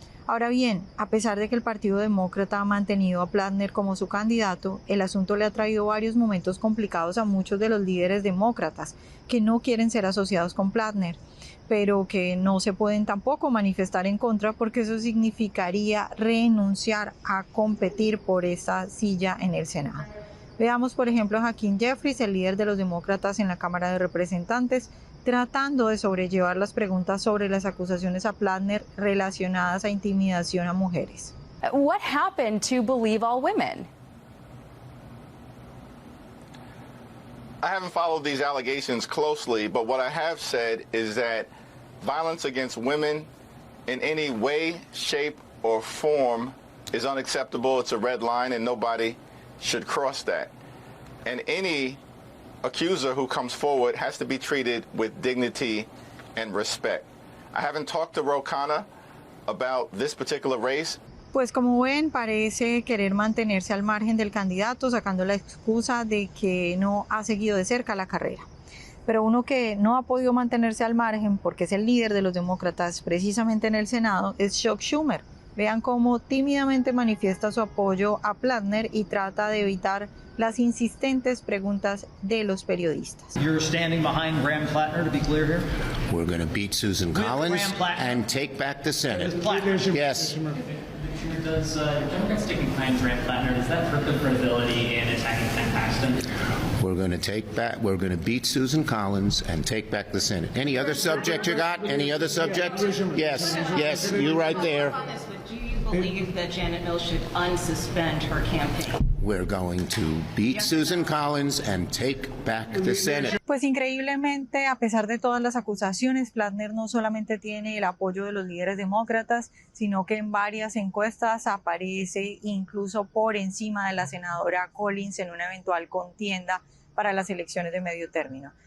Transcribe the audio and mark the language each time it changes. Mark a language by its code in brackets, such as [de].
[es] Ahora bien, a pesar de que el Partido Demócrata ha mantenido a Plattner como su candidato, el asunto le ha traído varios momentos complicados a muchos de los líderes demócratas que no quieren ser asociados con Plattner, pero que no se pueden tampoco manifestar en contra porque eso significaría renunciar a competir por esta silla en el Senado. Veamos, por ejemplo, a Hakeem Jeffries, el líder de los demócratas en la Cámara de Representantes, tratando de sobrellevar las preguntas sobre las acusaciones a Plattner relacionadas a intimidación a mujeres. [en] What happened to Believe All Women? I haven't followed these allegations closely, but what I have said is that violence against women in any way, shape, or form is unacceptable. It's a red line, and nobody should cross that. And any accuser who comes forward has to be treated with dignity and respect. I haven't talked to Ro Khanna about this particular race. [es] Pues como ven, parece querer mantenerse al margen del candidato, sacando la excusa de que no ha seguido de cerca la carrera. Pero uno que no ha podido mantenerse al margen, porque es el líder de los demócratas precisamente en el Senado, es Chuck Schumer. Vean cómo tímidamente manifiesta su apoyo a Plattner y trata de evitar las insistentes preguntas de los periodistas. [en] You're standing behind Graham Plattner, to be clear here? We're going to beat Susan Collins and take back the Senate. Yes. Does Democrats sticking behind Graham Plattner, does that hurt the credibility in attacking Ken Paxton? We're going to beat Susan Collins and take back the Senate. Any other subject you got? Any other subject? Yes, you right there. believe that Janet Mills should unsuspend her campaign. We're going to beat Susan Collins and take back the Senate. [es] Pues increíblemente, a pesar de todas las acusaciones, Plattner no solamente tiene el apoyo de los líderes demócratas, sino que en varias encuestas aparece incluso por encima de la senadora Collins en una eventual contienda para las elecciones de medio término.